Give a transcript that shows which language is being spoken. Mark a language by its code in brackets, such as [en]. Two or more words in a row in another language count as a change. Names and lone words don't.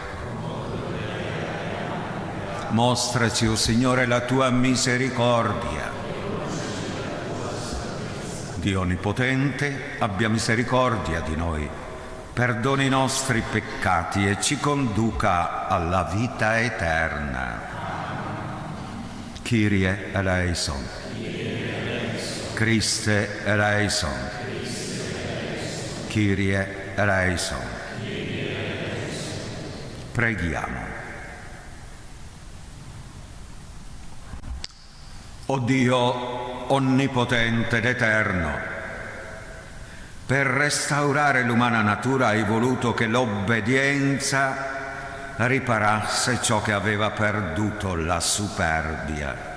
[it] Mostraci, o Signore, la tua misericordia. Dio Onnipotente, abbia misericordia di noi, perdoni i nostri peccati e ci conduca alla vita eterna. [el] Κύριε ελέησον. Χριστέ ελέησον. Κύριε ελέησον. [it] Preghiamo. O Dio onnipotente ed eterno, per restaurare l'umana natura hai voluto che l'obbedienza riparasse ciò che aveva perduto la superbia.